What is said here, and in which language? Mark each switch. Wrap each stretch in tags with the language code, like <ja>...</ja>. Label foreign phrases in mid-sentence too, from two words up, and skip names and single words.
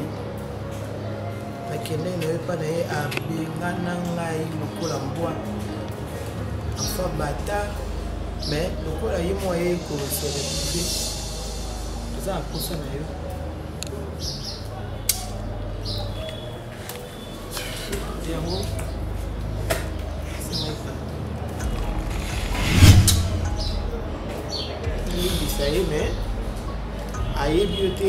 <ln>Na kende ne pas na a bingana ngai lokola mbwa. Enfin bata, mais lokola ye moyen ko</ln> <fr>se retrouver. Ça a poussé</fr> <ln>na yo.</ln> <fr>Diamo. Mais aïe beauté</fr>